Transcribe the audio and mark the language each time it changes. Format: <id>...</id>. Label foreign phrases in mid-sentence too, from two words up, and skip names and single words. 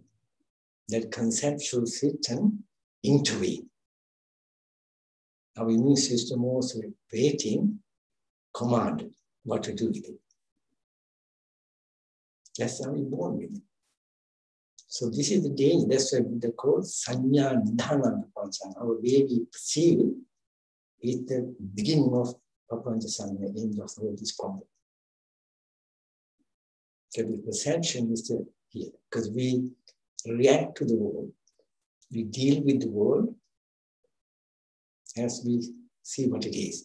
<en>That conceptual system intervene. Our immune system also waiting, commanded what to do with it. That's how we're born with it. So this is the danger. That's why they call</en> <pi>sanya nidhana papancha.</pi> <en>Our way we perceive is the beginning of</en> <pi>papancha sanya,</pi> <en>end of the world is complex. So the perception is here, because we react to the world. We deal with the world as we see what it is.</en>